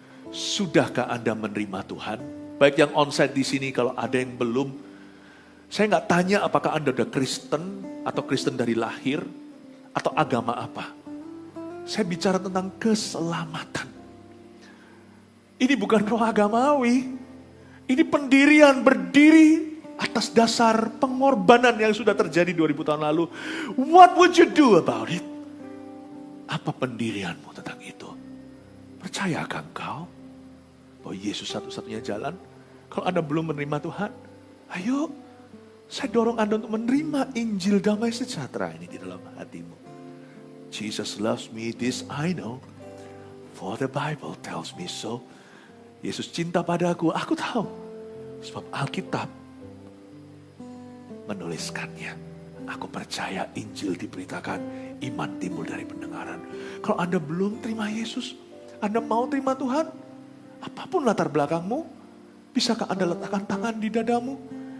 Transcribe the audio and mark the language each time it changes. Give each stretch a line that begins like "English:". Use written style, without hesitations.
Indonesian: Sudahkah Anda menerima Tuhan? Baik yang onsite di sini, kalau ada yang belum, saya nggak tanya apakah Anda udah Kristen, atau Kristen dari lahir, atau agama apa. Saya bicara tentang keselamatan. Ini bukan roh agamawi, ini pendirian berdiri atas dasar pengorbanan yang sudah terjadi 2000 tahun lalu.
English: What would you do about it?
Indonesian: Apa pendirianmu tentang itu? Percayakah engkau bahwa Yesus satu-satunya jalan? Kalau Anda belum menerima Tuhan, ayo saya dorong Anda untuk menerima Injil damai sejahtera ini di dalam hatimu.
English: Jesus loves me, this I know, for the Bible tells me so.
Indonesian: Yesus cinta padaku, aku tahu. Sebab Alkitab menuliskannya. Aku percaya Injil diberitakan, iman timbul dari pendengaran. Kalau Anda belum terima Yesus, Anda mau terima Tuhan, apapun latar belakangmu, bisakah Anda letakkan tangan di dadamu?